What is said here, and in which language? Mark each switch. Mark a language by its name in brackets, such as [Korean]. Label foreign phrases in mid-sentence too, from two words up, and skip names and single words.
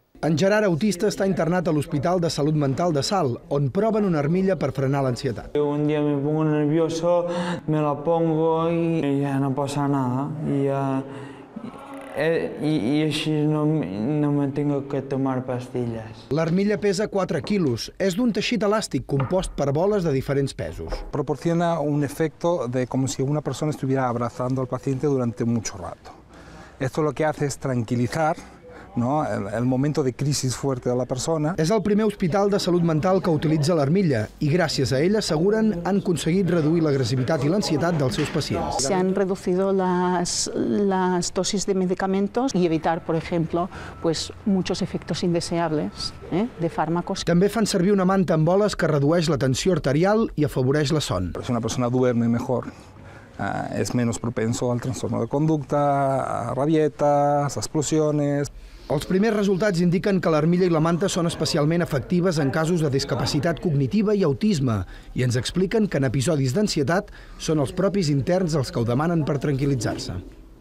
[Catalan] En Gerard, autista, està internat a l'Hospital de Salut Mental de Salt, on proven una armilla per frenar l'ansietat. [Spanish] Un día me pongo nervioso, me la pongo y ya no pasa nada. Y així no me tengo que tomar pastillas. [Catalan] L'armilla pesa 4 quilos. És d'un teixit elàstic compost per boles de diferents pesos. [Spanish] Proporciona un efecto de como si una persona estuviera abrazando al paciente durante mucho rato. Esto lo que hace es tranquilizar, ¿no?, el momento de crisis fuerte de la persona. [Catalan] És el primer hospital de salut mental que utilitza l'armilla i gràcies a ella, asseguren, han aconseguit reduir l'agressivitat i l'ansietat dels seus pacients. [Spanish] Se han reducido las dosis de medicamentos y evitar, por ejemplo, muchos efectos indeseables de fármacos. [Catalan] També fan servir una manta amb boles que redueix la tensió arterial i afavoreix la son. [Spanish] Si una persona duerme mejor, es menos propenso al trastorno de conducta, a rabietas, a explosiones. [Catalan] Els primers resultats indiquen que l'armilla i la manta són especialment efectives en casos de discapacitat cognitiva i autisme i ens expliquen que en episodis d'ansietat són els propis interns els que ho demanen per tranquil·litzar-se.